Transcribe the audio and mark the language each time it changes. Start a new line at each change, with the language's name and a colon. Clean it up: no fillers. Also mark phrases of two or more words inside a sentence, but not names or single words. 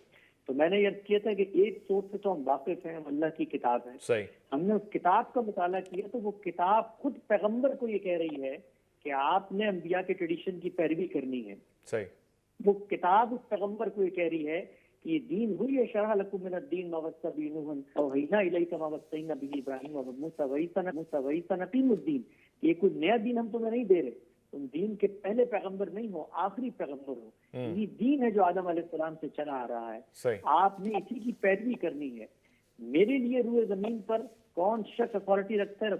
Urdu: تو میں نے یہ کیا تھا کہ ایک سورس سے تو ہم واقف ہیں، اللہ کی کتاب ہے۔ صحیح۔ ہم نے اس کتاب کا مطالعہ کیا تو وہ کتاب خود پیغمبر کو یہ کہہ رہی ہے کہ آپ نے انبیاء کے ٹریڈیشن کی پیروی کرنی ہے۔ صحیح۔ وہ کتاب اس پیغمبر کو یہ کہہ رہی ہے کہ یہ دین ہوئی ہے،
Arabic: شرح لکم من الدین ما وصى به نوح اوحینا الیک ما وصینا به ابراہیم وموسیٰ وعیسیٰ ان اقیموا الدین۔
Urdu: یہ کوئی نیا دین ہم تمہیں نہیں دے رہے، تم دین کے پہلے پیغمبر نہیں ہو، آخری پیغمبر ہو۔ یہ دین ہے جو آدم علیہ السلام سے چلا آ رہا ہے، آپ نے اسی کی پیروی کرنی ہے۔ میرے لیے روئے زمین پر کون شخص اتھارٹی رکھتا ہے؟